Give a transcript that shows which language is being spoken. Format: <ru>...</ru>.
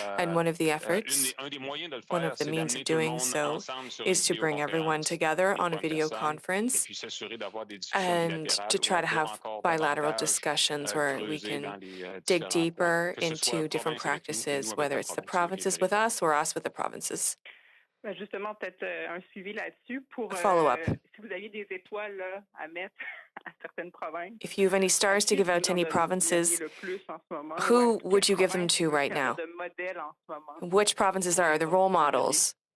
<en>And one of the efforts, one of the means of doing so, is to bring everyone together on a video conference and to try to have bilateral discussions where we can dig deeper into different practices, whether it's the provinces with us or us with the provinces.</en> <fr>Justement, peut-être un suivi là-dessus pour</fr> <en>follow-up.</en> <fr>Si vous aviez des étoiles là, à mettre à certaines provinces.</fr> <en>If you have any stars to give out to any provinces, who would you give them to right now? Which provinces are the role models?</en>